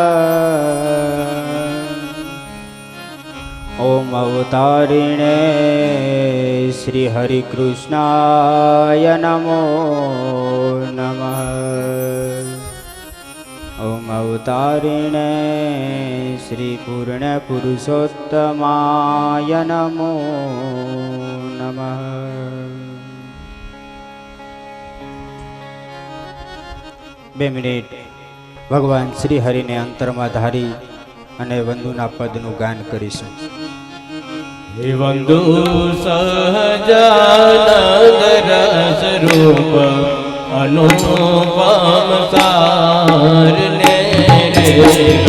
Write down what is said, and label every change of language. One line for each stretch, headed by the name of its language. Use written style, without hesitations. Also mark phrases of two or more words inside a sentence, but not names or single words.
Sanskrit: ओम अवतारिणे श्री हरिकृष्णाय नमो नमः। ओम अवतारिणे श्री पूर्ण पुरुषोत्तमाय नमो नमः।
Gujarati: બે મિનિટ ભગવાન શ્રી હરિ ને અંતર માં ધારી અને વંદુના પદનું ગાન કરીશું। હે વંદુ સહજાનંદ રસ રૂપ અનુપમ સાર લે રે